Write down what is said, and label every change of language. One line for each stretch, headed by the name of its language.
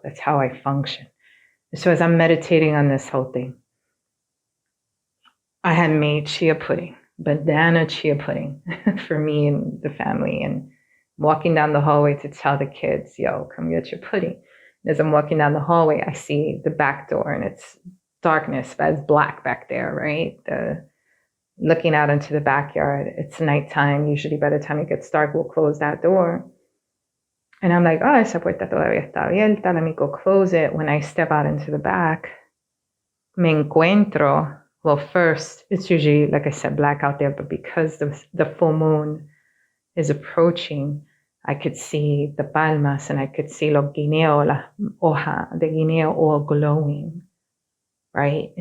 English: That's how I function. So as I'm meditating on this whole thing, I had made chia pudding, banana chia pudding for me and the family, and walking down the hallway to tell the kids, yo, come get your pudding. As I'm walking down the hallway, I see the back door and it's darkness, but it's black back there, right? Looking out into the backyard, it's nighttime. Usually by the time it gets dark, we'll close that door. And I'm like, oh,
Spanish: esa puerta todavía está abierta.
English: Let me go close it. When I step out into the back,
Spanish: me encuentro.
English: Well, first, it's usually, like I said, black out there, but because the full moon is approaching, I could see the palmas and I could see
Spanish: los guineos, la hoja de guineo
English: all glowing, right?